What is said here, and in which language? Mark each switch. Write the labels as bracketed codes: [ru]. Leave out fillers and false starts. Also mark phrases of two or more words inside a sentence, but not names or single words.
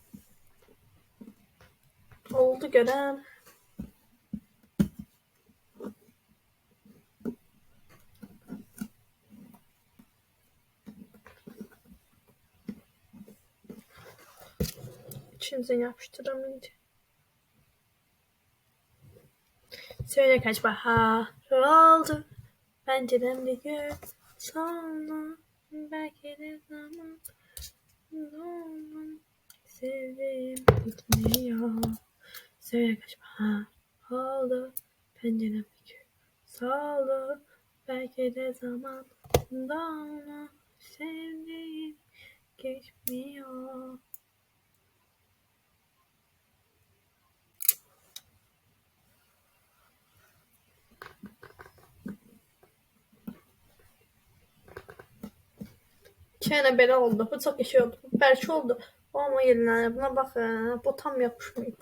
[az] Oldu görən. İkincini yapıştıram indi. [tr] Söyle kaç bahar oldu. Penceremde gör. Sonra belki de zaman. Sevdiğim bitmiyor. Söyle kaç bahar oldu. Penceremde gör. Soldu. Belki de zaman. Sonra sevdiğim geçmiyor. [az] Çənə belə oldu. Bu çox qəşəng oldu. Bəlkə oldu. Amma yerinə buna baxın. Bu tam yapışmayıb.